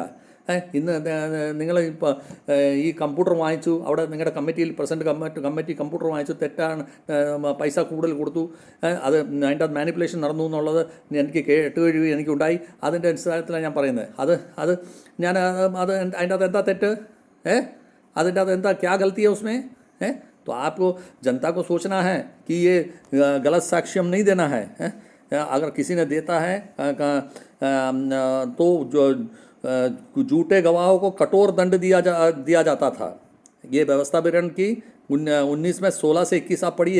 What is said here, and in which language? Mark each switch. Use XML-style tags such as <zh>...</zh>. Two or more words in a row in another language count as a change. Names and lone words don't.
<ml>ഇന്ന് നിങ്ങൾ ഇപ്പോൾ ഈ കമ്പ്യൂട്ടർ വാങ്ങിച്ചു, അവിടെ നിങ്ങളുടെ കമ്മിറ്റിയിൽ കമ്മിറ്റി കമ്പ്യൂട്ടർ വാങ്ങിച്ചു, തെറ്റാണ്, പൈസ കൂടുതൽ കൊടുത്തു, അത് അതിൻ്റെ അത് മാനിപ്പുലേഷൻ നടന്നു എന്നുള്ളത് എനിക്ക് കേട്ടുകഴിവ് എനിക്കുണ്ടായി. അതിൻ്റെ അടിസ്ഥാനത്തിലാണ് ഞാൻ പറയുന്നത്. അത് ഞാൻ അതിൻ്റെ അത് എന്താ തെറ്റ്? അതിൻ്റെ അത് എന്താ</ml> <hi>क्या गलती है उसमें? तो आपको जनता को सोचना है कि ये गलत साक्ष्य नहीं देना है. अगर किसी ने देता है तो जो झूठे गवाहों को कठोर दंड दिया जाता था. ये व्यवस्था विवरण की 19 में 16 से 21 आप पढ़िए.</hi>